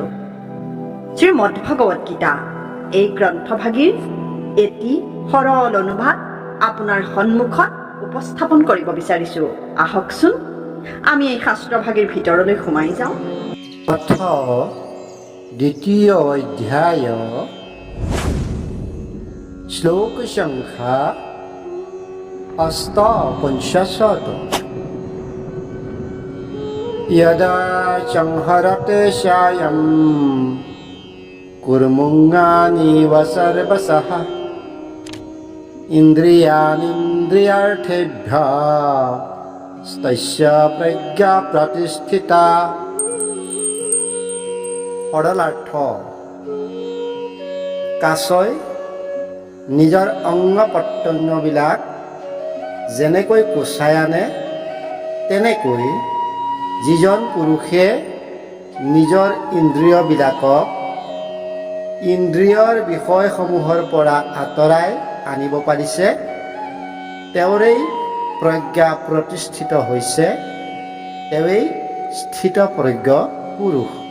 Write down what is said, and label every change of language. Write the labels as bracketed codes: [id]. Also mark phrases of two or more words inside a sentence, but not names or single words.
[as] শ্ৰীমদ ভগৱত গীতা এই গ্ৰন্থভাগীৰ এটি সৰল অনুবাদ আপোনাৰ সন্মুখত উপস্থাপন কৰিব বিচাৰিছোঁ। আহকচোন আমি এই শাস্ত্ৰভাগীৰ ভিতৰলৈ সোমাই যাওঁ। অথ দ্বিতীয় অধ্যায় শ্লোক সংখ্যা 58 [sa] यदा संहरते सायं कुर्मुङ्गानीव सर्वशः इन्द्रियाणीन्द्रियार्थेभ्यः तस्य प्रज्ञा प्रतिष्ठिता। [as] সৰলাৰ্থ কাছই নিজৰ অংগ প্ৰত্যংগবিলাক যেনেকৈ কোচাই আনে তেনেকৈ যিজন পুৰুষে নিজৰ ইন্দ্ৰিয়বিলাকক ইন্দ্ৰিয়ৰ বিষয়সমূহৰ পৰা আঁতৰাই আনিব পাৰিছে তেওঁৰেই প্ৰজ্ঞা প্ৰতিষ্ঠিত হৈছে, তেওঁৱেই স্থিতপ্ৰজ্ঞ পুৰুষ।